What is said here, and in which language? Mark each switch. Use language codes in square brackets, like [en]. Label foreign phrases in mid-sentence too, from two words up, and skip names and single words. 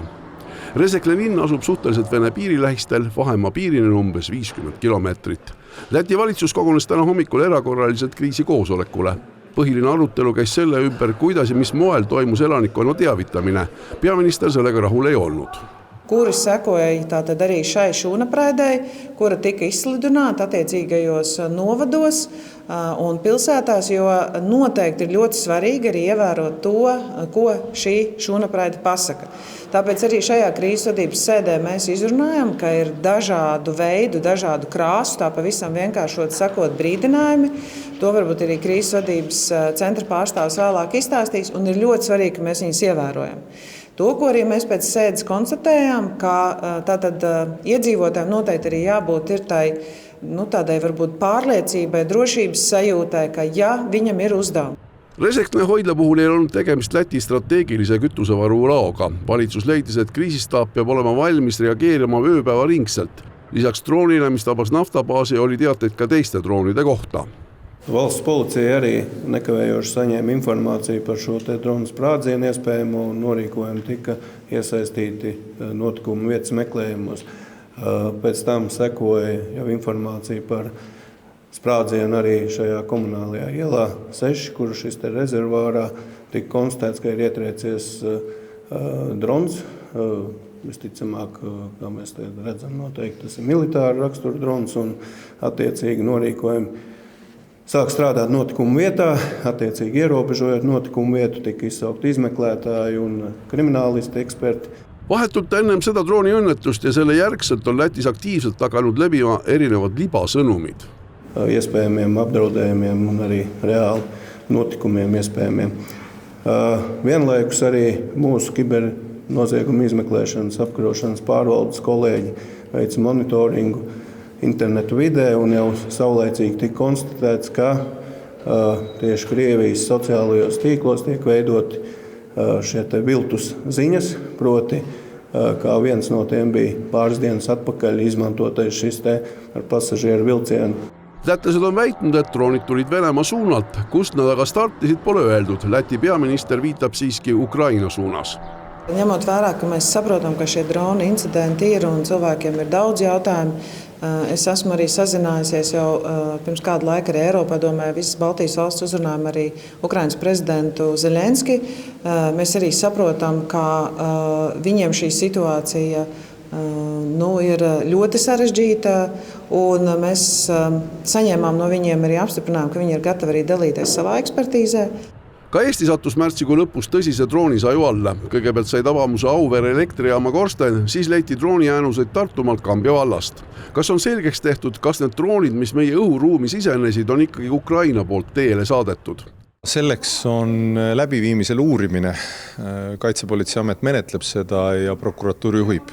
[et] Resekne linn asub suhteliselt Vene piirilähistel, vahemaa piirini umbes 50 kilomeetrit. Läti valitsus kogunes täna hommikul erakorraliselt kriisikoosolekule. Põhiline arutelu käis selle ümber, kuidas ja mis moel toimus elanikkonna teavitamine. Peaminister sellega rahul ei olnud. [lv] Kuris sekoja tātad arī šai šūnapraidei, kura tika izsludināta attiecīgajos novados un pilsētās, jo noteikti ir ļoti svarīgi arī ievērot to, ko šī šūnapraide pasaka. Tāpēc arī šajā krīzesvadības sēdē mēs izrunājam, ka ir dažādu veidu, dažādu krāsu, tā pavisam vienkāršot sakot brīdinājumi. To varbūt arī krīzesvadības centra pārstāvs vēlāk izstāstīs, un ir ļoti svarīgi, ka mēs viņus ievērojam. To, ko arī mēs pēc sēdes konstatējām, ka tātad iedzīvotājiem noteikti arī jābūt ir tādai varbūt pārliecībai, drošības sajūtai, ka ja viņam ir uzdevumi. [et] Resekne hoidla puhul ei olnud tegemist Läti strateegilise kütusevaru laoga. Valitsus leidis, et kriisistaap peab olema valmis reageerima ööpäeva ringselt. Lisaks droonile, mis tabas naftabaasi, oli teateid ka teiste droonide kohta. [lv] Valsts policija arī nekavējoši saņēma informāciju par šo dronu sprādzienu iespējamo un norīkojumu tika iesaistīti notikumu vietas meklējumos. Pēc tam sekoja jau informācija par sprādzienu arī šajā komunālajā ielā 6, kur šis rezervārā tika konstatēts, ka ir ietriecies drons. Visticamāk, kā mēs redzam, noteikti tas ir militāra rakstura drons un attiecīgi norīkojumi. Sāk strādāt notikumu vietā, attiecīgi ierobežojot notikumu vietu, tika izsaukt izmeklētāji un kriminālisti eksperti. [et] Vahetult ennem seda drooni õnnetust ja selle järgselt on Lätis aktiivselt taganud läbima erinevad libasõnumid. [lv] Iespējamiem apdraudējumiem un arī reāli notikumiem iespējamiem. Vienlaikus arī mūsu kibernozieguma izmeklēšanas apkarošanas pārvaldes kolēģi veica monitoringu internetu vidē un jau saulaicīgi tika konstatēts, ka tieši Krievijas sociālajos tīklos tiek veidoti šie viltus ziņas, proti, kā viens no tiem bija pāris dienas atpakaļ izmantotais šis ar pasažieru vilcienu. [et] Lätlased on väitnud, et droonid tulid Venemaa suunalt, kust nad aga startisid pole öeldud. Läti peaminister viitab siiski Ukraina suunas. [lv] Ņemot vērā, ka mēs saprotam, ka šie drona incidenti ir un cilvēkiem ir daudz jautājumu, es esmu arī sazinājusies jau pirms kādu laiku arī Eiropadomē, visas Baltijas valsts uzrunājam arī Ukrainas prezidentu Zelenski. Mēs arī saprotam, ka viņiem šī situācija ir ļoti sarežģīta, un mēs saņēmām no viņiem arī apstiprinājumu, ka viņi ir gatavi arī dalīties savā ekspertīzē. [et] Ka Eesti sattus märtsikuu lõpus tõsise droonisaju alla. Kõigepealt sai tabamuse Auvere elektrijaama korsten, siis leiti drooniäänuseid Tartumaalt Kambja vallast. Kas on selgeks tehtud, kas need droonid, mis meie õhuruumi sisenesid, on ikkagi Ukraina poolt teele saadetud? Selleks on läbiviimisel uurimine. Kaitsepolitseiamet menetleb seda ja prokuratuur juhib.